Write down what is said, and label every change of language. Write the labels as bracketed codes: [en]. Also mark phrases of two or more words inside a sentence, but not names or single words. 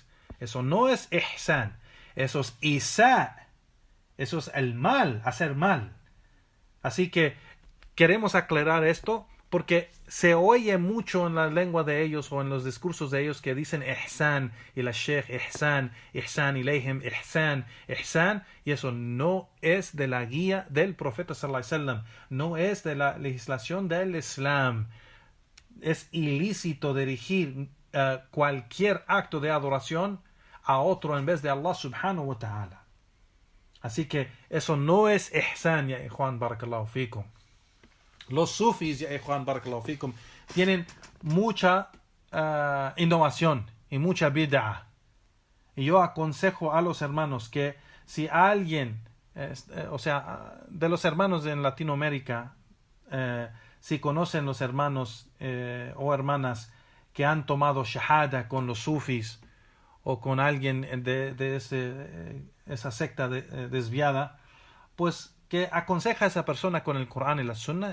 [es] Eso no es ihsan. Eso es isa. Eso es el mal, hacer mal. Así que queremos aclarar esto porque se oye mucho en la lengua de ellos o en los discursos de ellos que dicen ihsan y la sheikh ihsan, [ar] إحسان إليهم, [es] ihsan, ihsan, y eso no es de la guía del profeta [ar] صلى الله عليه وسلم, [es] no es de la legislación del Islam. Es ilícito dirigir cualquier acto de adoración a otro en vez de [ar] الله سبحانه وتعالى. [es] Así que eso no es ihsan, [ar] يا إخوان، بارك الله فيكم. [es] Los sufis, [ar] يا إخوان، بارك الله فيكم, [es] tienen mucha innovación y mucha bid'ah. Y yo aconsejo a los hermanos que si alguien, o sea, de los hermanos en Latinoamérica, si conocen los hermanos o hermanas que han tomado shahada con los sufis o con alguien de esa secta desviada, pues que aconseja a esa persona con el Corán y la Sunna.